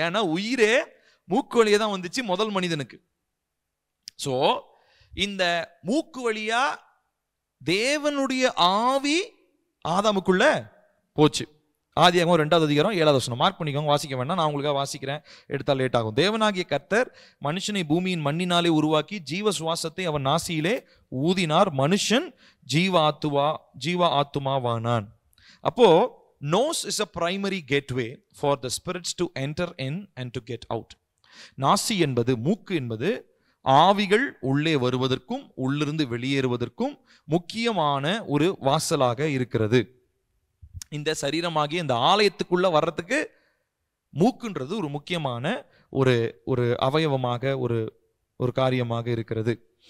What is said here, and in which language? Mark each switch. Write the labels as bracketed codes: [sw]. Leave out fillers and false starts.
[ta] ஏன்னா உயிரே மூக்கு வழியே தான் வந்துச்சு முதல் மனிதனுக்கு. சோ இந்த மூக்கு வழியா தேவனுடைய ஆவி ஆதாமுக்குள்ள போச்சு. ஆதியாகமம் 2வது அதிகாரம் 7வது வசனம். மார்க் பண்ணிக்கோங்க, வாசிக்க வேண்டாம், நான் உங்களுக்காக வாசிக்கிறேன், எடுத்தால் லேட் ஆகும். தேவனாகிய கர்த்தர் மனுஷனை பூமியின் மண்ணினாலே உருவாக்கி ஜீவ சுவாசத்தை அவன் நாசியிலே ஊதினார், மனுஷன் ஜீவ ஆத்துமாவானான். [en] அப்போ nose is a primary gateway for the spirits to enter in and to get out. [ta] நாசி என்பது, மூக்கு என்பது ஆவிகள் உள்ளே வருவதற்கும் உள்ளிருந்து வெளியேறுவதற்கும் முக்கியமான ஒரு வாசலாக இருக்கிறது. இந்த சரீரமாகிய இந்த ஆலயத்துக்குள்ள வர்றதுக்கு மூக்குன்றது ஒரு முக்கியமான ஒரு ஒரு அவயவமாக ஒரு காரியமாக இருக்கிறது.